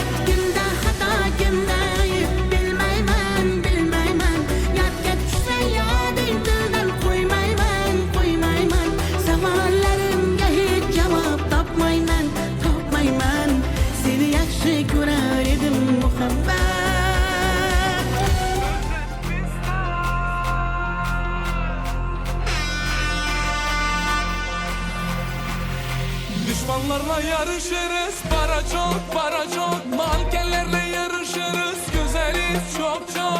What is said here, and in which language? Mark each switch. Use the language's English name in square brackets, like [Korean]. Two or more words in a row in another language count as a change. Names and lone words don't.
[Uzbek] Kimda xato, kimda ayb bilmayman, bilmayman. Yodga tushsa yoding tildan qo'ymayman, qo'ymayman. Savollarimga hech javob topmayman, topmayman. Seni yaxshi ko'rar edim muhabbat. [Turkish] Düşmanlarla yarışırız, para çok, para çok. Mankenlerle yarışırız, güzeliz çok çok.